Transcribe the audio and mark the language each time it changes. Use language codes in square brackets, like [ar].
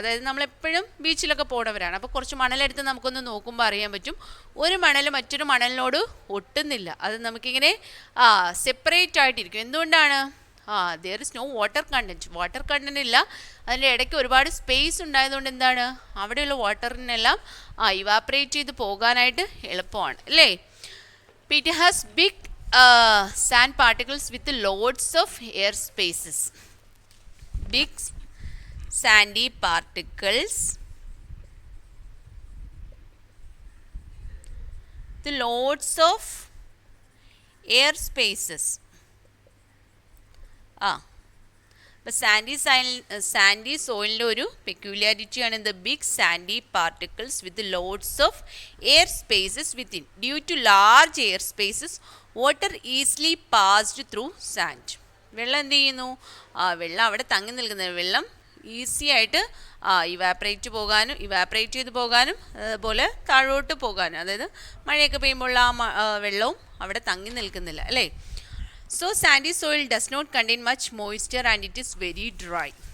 [ml] അതായത് നമ്മളെപ്പോഴും ബീച്ചിലൊക്കെ പോണവരാണ്. അപ്പോൾ കുറച്ച് മണലെടുത്ത് നമുക്കൊന്ന് നോക്കുമ്പോൾ അറിയാൻ പറ്റും ഒരു മണൽ മറ്റൊരു മണലിനോട് ഒട്ടുന്നില്ല. അത് നമുക്കിങ്ങനെ സെപ്പറേറ്റ് ആയിട്ടിരിക്കും. എന്തുകൊണ്ടാണ്? [en] there is no water content [ml] ഇല്ല. അതിൻ്റെ ഇടയ്ക്ക് ഒരുപാട് സ്പേസ് ഉണ്ടായതുകൊണ്ട് എന്താണ്? അവിടെയുള്ള വാട്ടറിനെല്ലാം ഇവാപ്പറേറ്റ് ചെയ്ത് പോകാനായിട്ട് എളുപ്പമാണ് അല്ലേ? [en] It has big sand particles with loads of air spaces. Big sandy particles, the loads of air spaces. [ml] അപ്പോൾ സാൻഡി സോയിലിൻ്റെ ഒരു പെക്യൂലിയാരിറ്റിയാണ് [en] The big sandy particles with loads of air spaces within. Due to large air spaces water easily passed through sand. [ml] വെള്ളം എന്ത് ചെയ്യുന്നു? വെള്ളം അവിടെ തങ്ങി നിൽക്കുന്നത്. വെള്ളം ഈസി ആയിട്ട് ഇവാപ്പറേറ്റ് ചെയ്ത് പോകാനും അതുപോലെ താഴോട്ട് പോകാനും. അതായത് മഴയൊക്കെ പെയ്യുമ്പോൾ വെള്ളവും അവിടെ തങ്ങി നിൽക്കുന്നില്ല അല്ലേ? [en] So sandy soil does not contain much moisture and it is very dry.